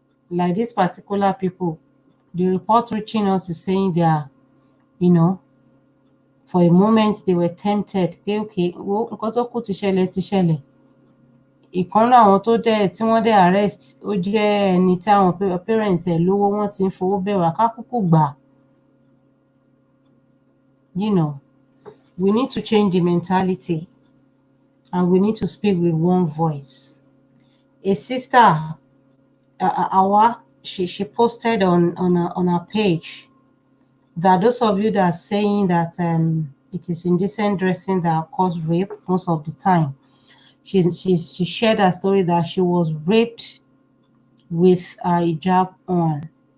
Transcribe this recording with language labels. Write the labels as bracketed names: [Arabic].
[English] Like these particular people, the report reaching us is saying they are, for a moment they were tempted [Yoruba] pé okay nǹkan tó kù ti ṣẹlẹ̀. Ìkan náà àwọn tó dẹ̀ tí wọ́n dẹ̀ arrest ó jẹ́ ẹni tí àwọn parents ẹ̀ lówó wọ́n ti ń fowó bẹ̀ wá ká kúkú gbà. [English] We need to change the mentality and we need to speak with one voice. A sister, Awa, she posted on her page that those of you that are saying that it is indecent dressing that cause rape most of the time, she shared a story that she was raped with a hijab on.